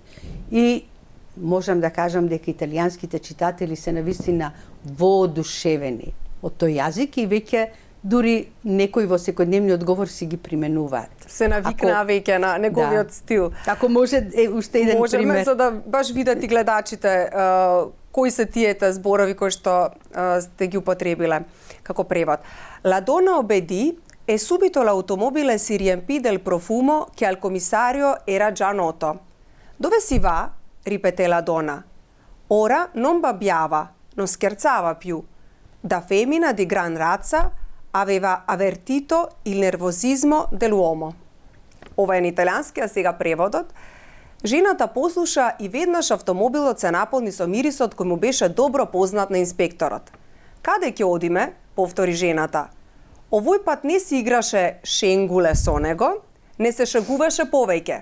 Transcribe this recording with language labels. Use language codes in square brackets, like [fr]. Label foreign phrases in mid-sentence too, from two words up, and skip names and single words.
[mk] И можам да кажам дека италијанските читатели се навистина воодушевени од тој јазик и веќе дури некои во секојдневниот говор си ги применуваат. Се навикнаа веќе на неговиот стил. Ако може уште еден Можеме, пример. за да баш видат и гледачите кои се тиете зборови кои што сте ги употребиле како превод. [it] La donna obbedì e subito l'automobile si riempì del profumo che al commissario era già noto. Dove si va? Ripeté la donna. Ora non babbiava, non scherzava più. Da femmina di gran razza aveva avvertito il nervosismo dell'uomo. [mk] Ова е на италијански, а сега преводот. Жената послуша и веднаш автомобилот се наполни со мирисот кој му беше добро познат на инспекторот. Каде ќе одиме? Повтори жената. Овој пат не си играше шенгуле со него, не се шегуваше повеќе.